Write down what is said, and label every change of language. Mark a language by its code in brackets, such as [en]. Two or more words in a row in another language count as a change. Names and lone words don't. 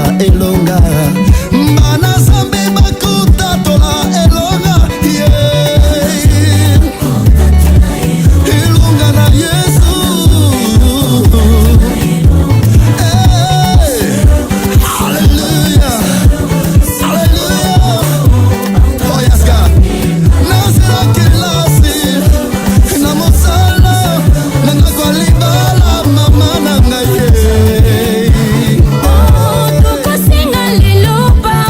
[ln] elonga bana zambe bakutatola elonga elonga na Yesu. Hallelujah, hallelujah. [en] Oh yes God. [ln] Nazira kilasi na mosala na nakolibala mama na ngaye. Tukosenga lelo